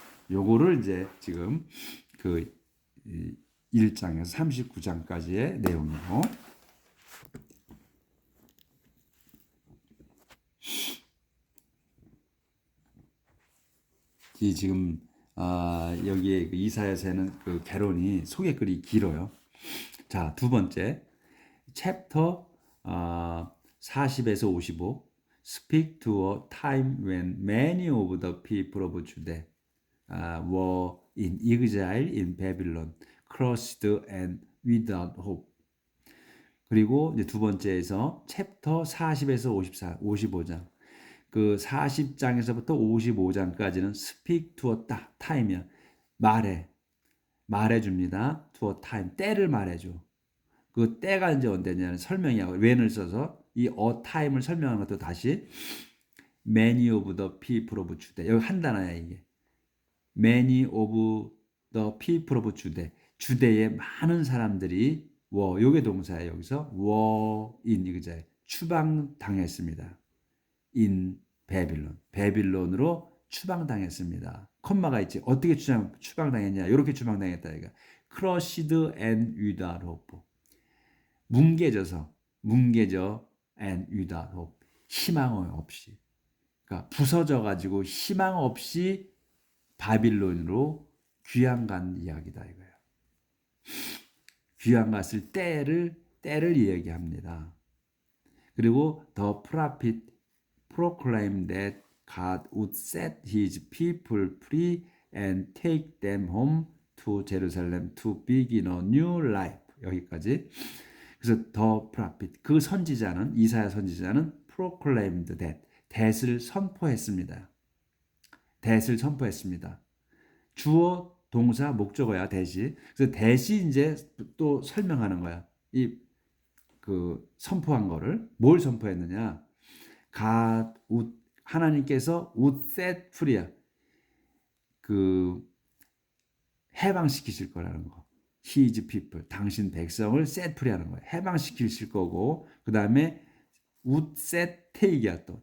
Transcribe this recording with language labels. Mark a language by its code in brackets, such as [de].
[ko] 요거를 이제 지금 그 1장에서 39장까지의 내용이고, 이 지금 여기에 그 이사야서에는 그 개론이 소개글이 길어요. 자, 두 번째 챕터 40에서 55 [en] Speak to a time when many of the people of Judah were in exile in Babylon, crushed and without hope. [ko] 그리고 이제 두 번째에서 챕터 40에서 55장 그 40장에서부터 55장까지는 [en] speak to a time [ko] 이야. 말해줍니다. [en] to a time, [ko] 때를 말해줘. 그 때가 이제 언제냐는 설명이야. when을 써서 이 [en] a time [ko] 을 설명하는 것도 다시 [en] many of the people of Judah. [ko] 여기 한 단어야 이게. [en] many of the people of Judah. [ko] 주대의 많은 사람들이 were, 요게 동사야. 여기서 [en] were in [ko] 이거잖아요. 추방당했습니다. in 베빌론. 베빌론으로 추방당했습니다. 콤마가 있지. 어떻게 추방당했냐? 이렇게 추방당했다. 이거. [en] crushed and without hope. [ko] 뭉개져 [en] and without hope. [ko] 희망 없이. 그러니까 부서져 가지고 희망 없이 바빌론으로 귀양 간 이야기다 이거예요. 귀양 갔을 때를 이야기합니다. [en] 그리고 the prophet proclaimed that God would set his people free and take them home to Jerusalem to begin a new life. [ko] 여기까지. 그래서 [en] the prophet, [ko] 그 선지자는, 이사야 선지자는 [en] proclaimed that, [ko] that을 선포했습니다. that을 선포했습니다. 주어, 동사, 목적어야 that이. 그래서 that이 이제 또 설명하는 거야. 그 선포한 거를 뭘 선포했느냐? [en] God would, [ko] 하나님께서 [en] would set free [ko] 야. 그 해방시키실 거라는 거. [en] His people, [ko] 당신 백성을 [en] set free [ko] 하는 거야. 해방시키실 거고, 그 다음에 [en] would set take [ko] 이야 또.